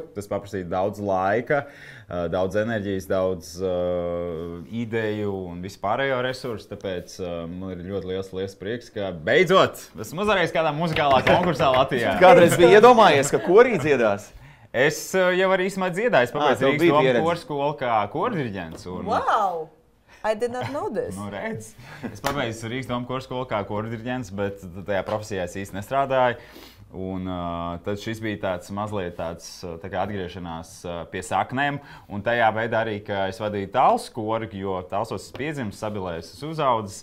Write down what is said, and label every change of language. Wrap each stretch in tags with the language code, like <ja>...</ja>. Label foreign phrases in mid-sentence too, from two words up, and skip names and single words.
<lv>Tas paprasīja daudz laika, daudz enerģijas, daudz ideju un vispārējo resursu. Tāpēc man ir ļoti liels prieks, ka beidzot esmu uzvarējis kādā muzikālā konkursā Latvijā. Kādreiz bija iedomājies, ka korī dziedās? Es jau arī īstenībā dziedāju. Es pabeidzu Rīgas domu korskolu kā kordiriģents.</lv> <en>Wow! I did not know this.</en> <lv>Nu, redz. Es pabeidzu Rīgas domu korskolu kā kordiriģents, bet tajā profesijā es īsti nestrādāju. Un tad šis bija mazliet tāds atgriešanās pie saknēm. Un tajā veidā arī, ka es vadīju Talsu kori, jo Talsos es piedzimis, Sabilēs es uzaudzis.</lv>